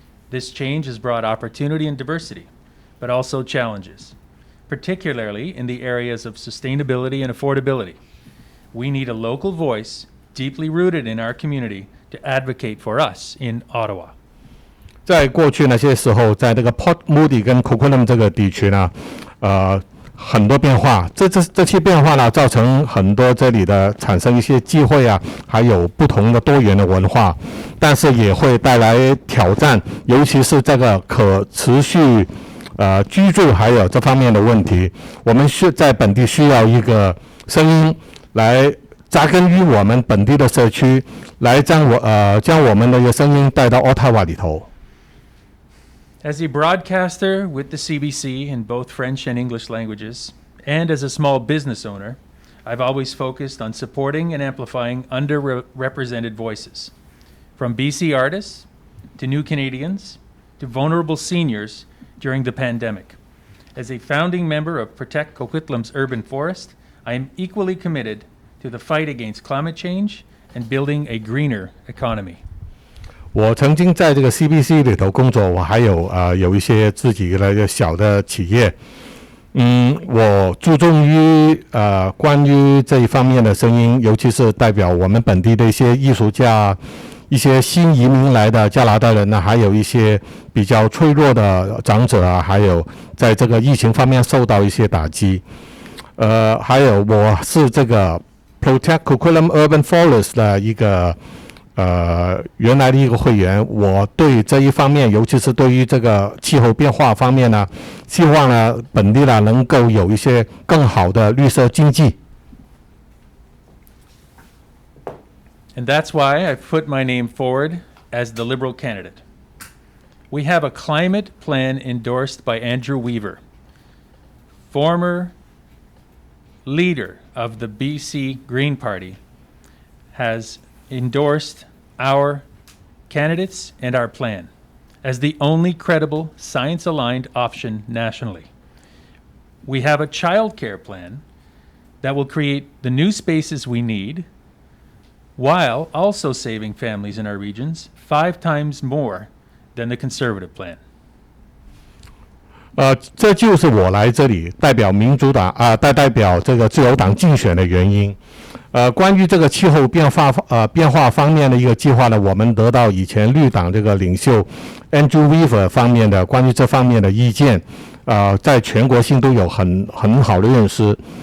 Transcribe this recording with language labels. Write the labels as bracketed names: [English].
[English] This change has brought opportunity and diversity, but also challenges, particularly in the areas of sustainability and affordability. We need a local voice deeply rooted in our community to advocate for us in Ottawa. [Chinese] 在过去那些时候，在这个 Port Moody 跟 Coquitlam 这个地区呢，很多变化，这些变化呢，造成很多这里的产生一些机会啊，还有不同的多元的文化，但是也会带来挑战，尤其是这个可持续居住还有这方面的问题。我们在本地需要一个声音来扎根于我们本地的社区，来将我们的声音带到 Ottawa 里头。 [English] As a broadcaster with the CBC in both French and English languages, and as a small business owner, I've always focused on supporting and amplifying underrepresented voices, from BC artists to new Canadians to vulnerable seniors during the pandemic. As a founding member of Protect Coquitlam's urban forest, I am equally committed to the fight against climate change and building a greener economy. [Chinese] 我曾经在这个 CBC 里头工作，我还有一些自己的小的企业。我注重于关于这一方面的声音，尤其是代表我们本地的一些艺术家、一些新移民来的加拿大人呢，还有一些比较脆弱的长者啊，还有在这个疫情方面受到一些打击。还有我是这个 Protect Coquitlam Urban Forest 的一个原来的一个会员，我对这一方面，尤其是对于这个气候变化方面呢，希望呢本地呢能够有一些更好的绿色经济。 [English] And that's why I've put my name forward as the Liberal candidate. We have a climate plan endorsed by Andrew Weaver, former leader of the BC Green Party, has endorsed our candidates and our plan as the only credible science-aligned option nationally. We have a childcare plan that will create the new spaces we need while also saving families in our regions 5 times more than the conservative plan. [Chinese] 这就是我来这里代表民主党代表这个自由党竞选的原因。关于这个气候变化方面的一个计划呢，我们得到以前绿党这个领袖 Andrew Weaver 方面的关于这方面的意见，在全国性都有很好的认识。